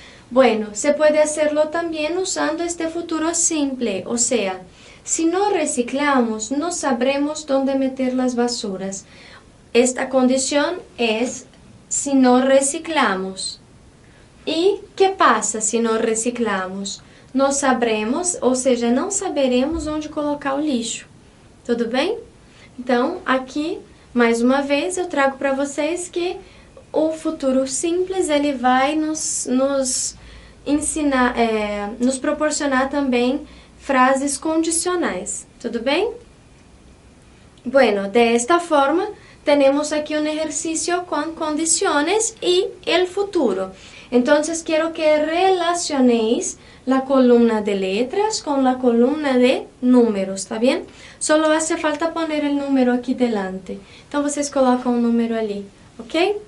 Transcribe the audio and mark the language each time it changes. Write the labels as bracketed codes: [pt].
[es] Bueno, se puede hacerlo también usando este futuro simple, o sea, si no reciclamos, no sabremos dónde meter las basuras. Esta condición es si no reciclamos. ¿Y qué pasa si no reciclamos? No sabremos, [pt] ou seja, não saberemos onde colocar o lixo. Tudo bem? Então, aqui, mais uma vez, eu trago para vocês que o futuro simples, ele vai nos ensinar, nos proporcionar também frases condicionais. Tudo bem? [es] Bueno, de esta forma, tenemos aquí un ejercicio con condiciones y el futuro. Entonces, quiero que relacionéis la columna de letras con la columna de números, ¿está bien? Solo hace falta poner el número aquí delante. Entonces, [pt] vocês colocam [es] un número allí, ¿ok?